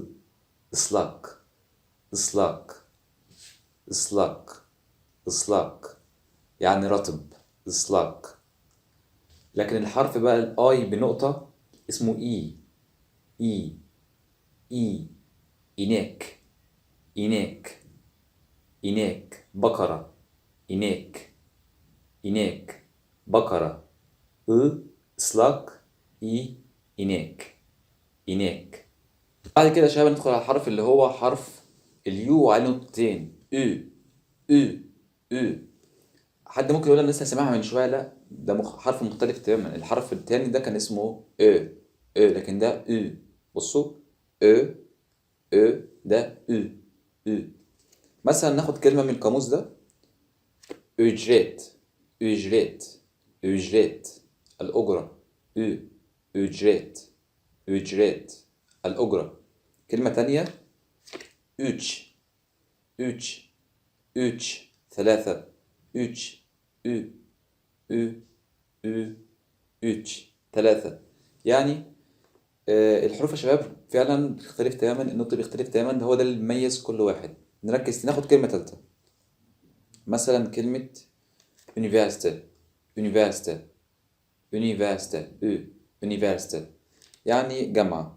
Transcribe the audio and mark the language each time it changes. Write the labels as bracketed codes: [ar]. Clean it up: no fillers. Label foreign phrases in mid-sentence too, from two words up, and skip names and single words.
[tr] ıslak، ıslak، ıslak، ıslak، [ar] يعني رطب. [tr] ıslak. [ar] لكن الحرف بقى الاي بنقطة اسمه اي، اي. [tr] inek، inek، inek. بقرة. inek، inek. بقرة. ıslak، inek، inek. [ar] بعد كده يا شباب ندخل على الحرف اللي هو حرف اليو وعليه نقطتين. او. حد ممكن يقول انا لسه سامعها من شويه. لا، ده حرف مختلف تماما. الحرف التاني ده كان اسمه لكن ده بصوا. او، ده او. مثلا ناخد كلمه من القاموس ده. [tr] ücret، ücret، ücret، الأجرة. ücret، ücret، [ar] الأجرة. كلمة تانية. [tr] üç، üç، üç, ثلاثة، üç، ü, üç، [ar] ثلاثة. يعني الحروف يا شباب فعلا بتختلف تماما، النطق بيختلف تماما، هو ده اللي بيميز كل واحد. نركز ناخد كلمة تالتة، مثلا كلمة [tr] üniversite، üniversite، üniversite، üniversite، [ar] يعني جامعة.